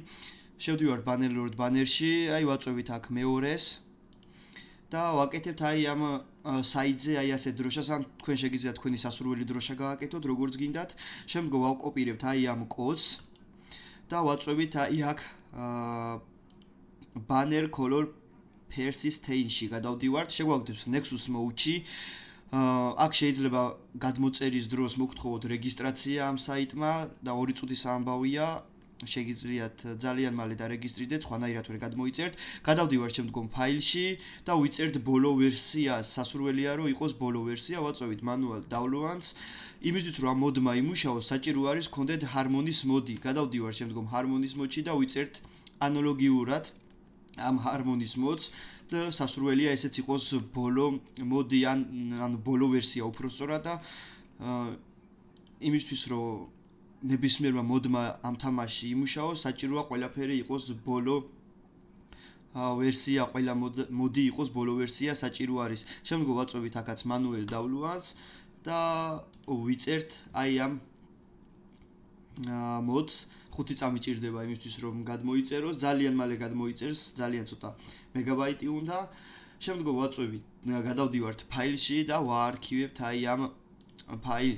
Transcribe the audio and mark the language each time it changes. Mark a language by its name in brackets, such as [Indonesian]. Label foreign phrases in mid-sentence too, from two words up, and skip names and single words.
[Georgian] შევდივართ Bannerlord banner-ში, ვაწვევით აქ მეორეს და ვაკეთებთ ამ საიტზე ასე დროშას, ან თქვენ შეგიძლიათ თქვენი სასურველი დროშა გააკეთოთ, როგორც გინდათ. შემდგომ ვავკოპირებთ ამ კოდს და ვაწვევით აქ banner color persistent-ში გადავდივართ, შეგვაგდებს Nexus Mode-ში. აქ შეიძლება გადმოწერის დროს მოგთხოვოთ რეგისტრაცია ამ საიტმა და 2 წუთის ამბავია. შეგიძლიათ ძალიან მალე დარეგისტრირდეთ, სხვანაირად ვერ გადმოიწერთ. გადავდივართ შემდგომ ფაილში და ვიწერთ ბოლო ვერსია. სასურველია რომ იყოს ბოლო ვერსია, ვაწვევით [English] manual downloads. [Georgian] იმისთვის რომ ამ მოდმა იმუშაოს, საჭირო არის გქონდეთ harmonies mode. გადავდივართ შემდგომ harmonies mode-ში და ვიწერთ ანალოგიურად ამ harmonies modes და სასურველია ესეც იყოს ბოლო მოდი ან ბოლო ვერსია უпроსწორად და იმისთვის რომ ნებისმიერმა მოდმა ამ თამაში იმუშაოს, საჭიროა ყველაფერი იყოს ბოლო ვერსია, ყველა მოდი იყოს ბოლო ვერსია საჭირო არის. შემდგომ ვაწვევით აქაც [English] manual downloads [Georgian] და ვიწერთ ამ mods 5 წამი ჭირდება იმისთვის რომ გადმოიწეროს, ძალიან მალე გადმოიწერს, ძალიან ცოტა მეგაბაიტი უნდა. შემდგომ ვაწვევით, გადავდივართ ფაილში და ვაარქივებთ ამ ფაილს.